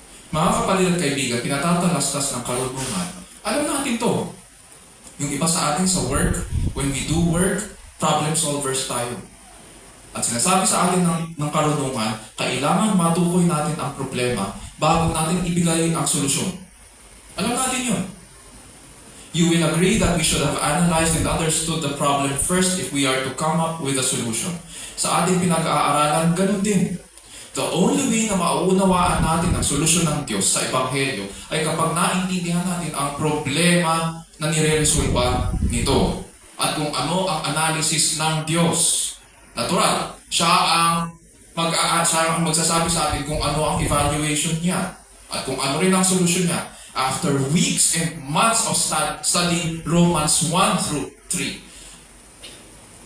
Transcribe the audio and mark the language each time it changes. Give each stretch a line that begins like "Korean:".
Filipino: Mga kapatid at kaibigan, pinatatalastas ng karunungan. Alam natin to. Yung iba sa atin sa work,
English: when we do work,
Filipino: problem solvers tayo. At sinasabi sa atin ng karunungan, kailangan matukoy natin ang problema bago natin ibigay ang solusyon. Alam natin yun.
English: You will agree that we should have analyzed and understood the problem first if we are to come up with a solution.
Filipino: Sa ating pinag-aaralan, ganun din.
English: The only way
Filipino: na mauunawaan natin ang solusyon ng Diyos sa Ebanghelyo ay kapag naintindihan natin ang problema na nire-resolba nito. At kung ano ang analysis ng Diyos. Natural, siya ang magsasabi sa atin kung ano ang evaluation niya. At kung ano rin ang solusyon niya.
English: After weeks and months of studying Romans 1 through 3.